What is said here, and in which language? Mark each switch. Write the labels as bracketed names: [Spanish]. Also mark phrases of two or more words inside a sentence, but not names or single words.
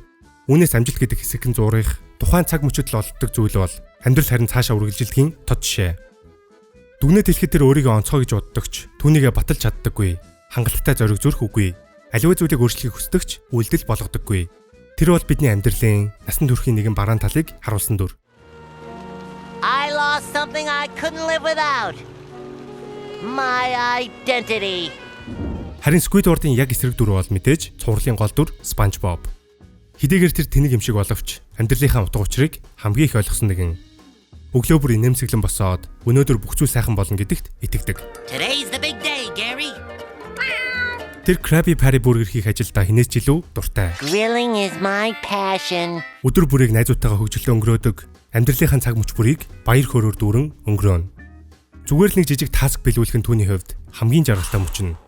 [Mongolian] Үүнээс амжилт гэдэг хэсэгэн зуурах, тухайн цаг мөчөд л олддог зүйл бол амьдрал харин цаашаа үргэлжилдэхийн тод жишээ. Дүгнэлт хэлэхэд тэр өөрийгөө онцгой гэж боддогч, түүнийгээ баталж чаддаггүй, хангалттай зориг зүрх үгүй, аливаа зүйлийг өөрчлөхийг хүсдэгч үйлдэл болгодоггүй. Тэр бол бидний амьдралын насан туршийн нэгэн бараан талыг харуулсан дүр. [English] I lost something I couldn't live without. My identity. [Mongolian] Харин Squidward-ын яг эсрэг дүр бол мэдээж цувралын гол дүр SpongeBob. Хэдийгээр тэр тэнэг юм шиг боловч амьдралынхаа утга учирыг хамгийн их ойлгосон нэгэн. Өглөө бүр инээмсэглэн босоод өнөөдөр бүх зүйл сайхан болно гэдэгт итгэдэг. [English] Today's the big day, Gary. [Mongolian] Тэр Krabby Patty Burger хийх ажилдаа хинээс ч илүү дуртай. [English] Grilling is my passion. [Mongolian] Өдөр бүрийг найзуудтайгаа хөгжилдөө өнгөрөөдөг. Амьдралынхаа цаг мөч бүрийг баяр хөөрөөр дүүрэн өнгөрөөнө. Зүгээр л нэг жижиг таск биелүүлэх нь түүний хувьд хамгийн жаргалтай мөчнө.